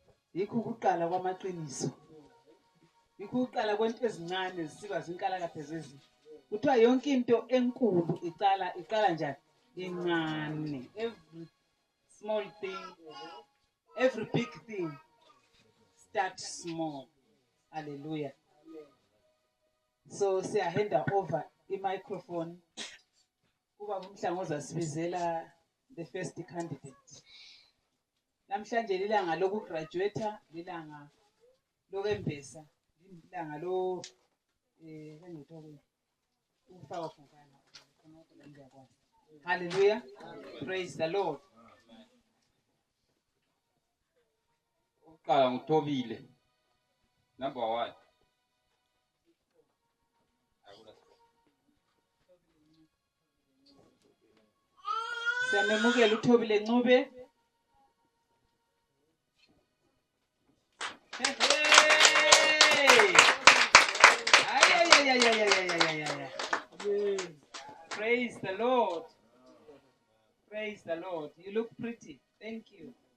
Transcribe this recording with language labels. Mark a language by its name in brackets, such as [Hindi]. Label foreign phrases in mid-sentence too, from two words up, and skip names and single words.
[North Ndebele] yikho ukuqala kwamaqiniso, yikho ukuqala kwento ezincane zisiba zinkalakatha zezizwe. Kuthiwa yonke into enkulu iqala njani? Incane. [English] Every small thing, every big thing starts small. [North Ndebele] Hallelujah. So siyahanda over i-microphone kuba uMhlangoza sibizela [English] the first candidate. [North Ndebele] Namhlanje lilanga lokugraduate, lilanga lokwembesa, lilanga lo hallelujah. [English] Praise the Lord. [North Ndebele] Uqala ngutobile. [English] Number 1. [North Ndebele] Siyamemukela uThobile Ncube. [English] Praise the Lord. Praise the Lord. You look pretty. Thank you.